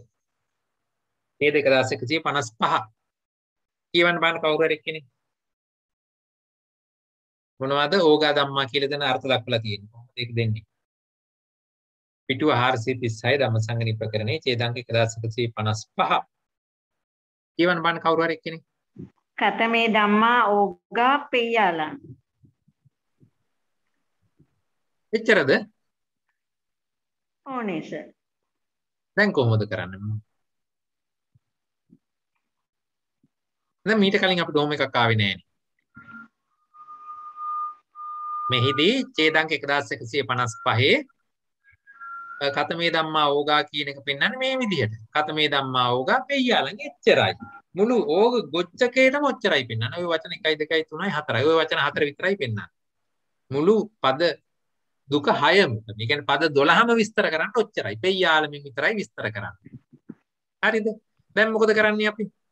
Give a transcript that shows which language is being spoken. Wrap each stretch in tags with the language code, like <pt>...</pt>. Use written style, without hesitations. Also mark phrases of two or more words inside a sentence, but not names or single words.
<si>මේ 2155. කියවන්න බලන්න කවුරු හරි කෙනෙක්. මොනවද ඕගා ධම්මා කියලා දෙන අර්ථ දක්වලා තියෙන්නේ. කොහොමද ඒක දෙන්නේ? පිටුව 436 ධම්මසංගණි ප්‍රකරණයේ ඡේදාංක 1155. කියවන්න බලන්න කවුරු හරි කෙනෙක්.</si> <pi>කතමේ ධම්මා ඕගා පෙය්‍යාලං.</pi> <si>එච්චරද? ඕනේ සර්. දැන් කොහොමද කරන්නේ? දැන් මීට කලින් අපිට ඕම එකක් ආවේ නෑනේ. මෙහිදී ඡේදාංක 1155</si> <pi>කතමේ ධම්මා ඕගා</pi> <si>කියන එක පෙන්වන්නේ මේ විදිහට.</si> <pi>කතමේ ධම්මා ඕගා පෙය්‍යාලං එච්චරයි.</pi> <si>මුළු ඕග ගොච්චකේටම ඔච්චරයි පෙන්වන්නේ. ওই වචන 1 2 3 4. ওই වචන 4 විතරයි පෙන්වන්නේ. මුළු පද දුක 6ම. මේ කියන්නේ පද 12ම විස්තර කරන්න ඔච්චරයි. පෙය්‍යාලමින් විතරයි විස්තර කරන්නේ. හරිද? දැන් මොකද කරන්නේ අපි?</si>